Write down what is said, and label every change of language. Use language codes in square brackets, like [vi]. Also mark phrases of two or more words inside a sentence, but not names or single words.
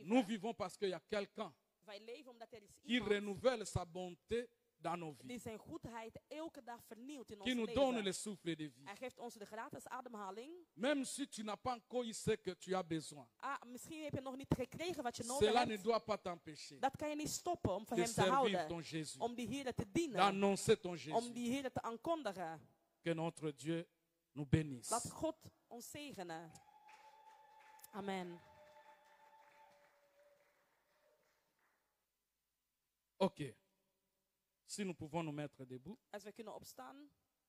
[fr] Nous vivons parce qu'il y a quelqu'un [nl] Wij leven omdat er is [fr] qui [nl] iemand [fr] renouvelle sa bonté dans nos [nl] die [fr] vies, [nl] zijn goedheid elke dag vernieuwt in ons [fr] qui nous donne [nl] leven. [fr] le souffle de vie. [nl] Hij geeft ons de gratis ademhaling. [fr] Même si tu n'as pas encore eu ce que tu as besoin, [nl] Misschien heb je nog niet gekregen wat je nodig [fr] cela ne [nl] hebt. [fr] doit pas t'empêcher [nl] Dat kan je niet stoppen om voor [fr] de [nl] hem te [fr] servir [nl] houden. [fr] ton Jésus, [nl] Om die Heer te dienen. [fr] d'annoncer ton [nl] Om [fr] Jésus. [nl] die Heer te aankondigen. [fr] Que notre Dieu nous bénisse. [nl] Laat God ons zegenen. Amen. Ok. [fr] Si nous pouvons nous mettre debout. [nl] Als we kunnen opstaan.